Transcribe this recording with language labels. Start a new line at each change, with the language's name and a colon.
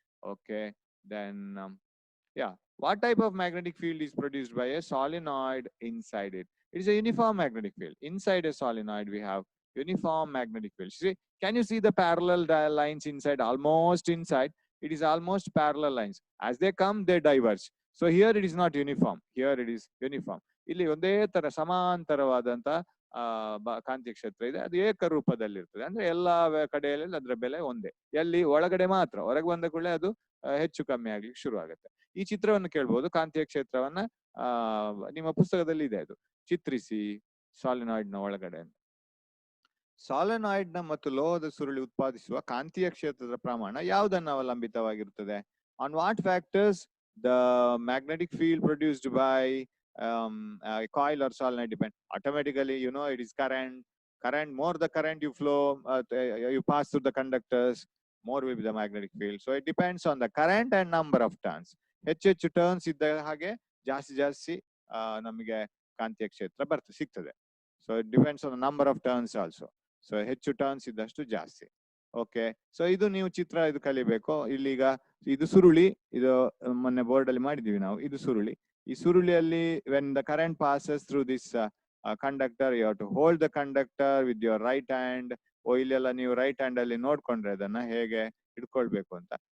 English: Okay, then yeah, what type of magnetic field is produced by a solenoid inside it? It is a uniform magnetic field. Inside a solenoid we have uniform magnetic field. See, can you see the parallel lines inside? Almost inside it is almost parallel lines. As they come, they diverge. So here it is not uniform, here it is uniform.
Kannada: ಇಲ್ಲಿ ಒಂದೇ ತರ ಸಮಾಂತರವಾದಂತ ಕಾಂತೀಯ ಕ್ಷೇತ್ರ ಇದೆ, ಅದು ಏಕರೂಪದಲ್ಲಿರ್ತದೆ. ಅಂದ್ರೆ ಎಲ್ಲಾ ಕಡೆಯಲ್ಲಿ ಅದರ ಬೆಲೆ ಒಂದೇ. ಎಲ್ಲಿ ಒಳಗಡೆ ಮಾತ್ರ, ಹೊರಗೆ ಬಂದ ಕೂಡಲೇ ಅದು ಹೆಚ್ಚು ಕಮ್ಮಿ ಆಗ್ಲಿಕ್ಕೆ ಶುರು ಆಗುತ್ತೆ. ಈ ಚಿತ್ರವನ್ನು ಕೇಳ್ಬಹುದು, ಕಾಂತೀಯ ಕ್ಷೇತ್ರವನ್ನ ನಿಮ್ಮ ಪುಸ್ತಕದಲ್ಲಿ ಇದೆ, ಅದು ಚಿತ್ರಿಸಿ ಸಾಲಿನಾಯ್ಡ್ ನ ಒಳಗಡೆ. ಸಾಲಿನಾಯ್ಡ್ ನ ಮತ್ತು ಲೋಹದ ಸುರುಳಿ ಉತ್ಪಾದಿಸುವ ಕಾಂತೀಯ ಕ್ಷೇತ್ರದ ಪ್ರಮಾಣ ಯಾವುದನ್ನು ಅವಲಂಬಿತವಾಗಿರುತ್ತದೆ?
English: On what factors the magnetic field produced by a coil or solenoid depend? Automatically, you know, it is current. More the current you flow, you pass through the conductors, more will be the magnetic field. So it depends on the current and number of turns.
Kannada: ಹೆಚ್ಚು turns ಇದ್ದ ಹಾಗೆ ಜಾಸ್ತಿ ನಮಗೆ ಕಾಂತೀಯ ಕ್ಷೇತ್ರ ಸಿಗ್ತದೆ.
English: So it depends on the number of turns also. So
Kannada: ಹೆಚ್ಚು turns ಇದ್ದಷ್ಟು ಜಾಸ್ತಿ. ಓಕೆ, ಸೊ ಇದು ನೀವು ಚಿತ್ರ ಇದು ಕಲಿಬೇಕು. ಇಲ್ಲಿಗ ಇದು ಸುರುಳಿ, ಇದು ಮೊನ್ನೆ ಬೋರ್ಡ್ ಅಲ್ಲಿ ಮಾಡಿದೀವಿ ನಾವು. ಇದು ಸುರುಳಿ. ಈ ಸುರುಳಿಯಲ್ಲಿ
English: when the current passes through this conductor, you have to hold the conductor with your right hand.
Kannada: ಇಲ್ಲೆಲ್ಲ ನೀವು ರೈಟ್ ಹ್ಯಾಂಡ್ ಅಲ್ಲಿ ನೋಡ್ಕೊಂಡ್ರೆ ಅದನ್ನ ಹೇಗೆ ಹಿಡ್ಕೊಳ್ಬೇಕು ಅಂತ.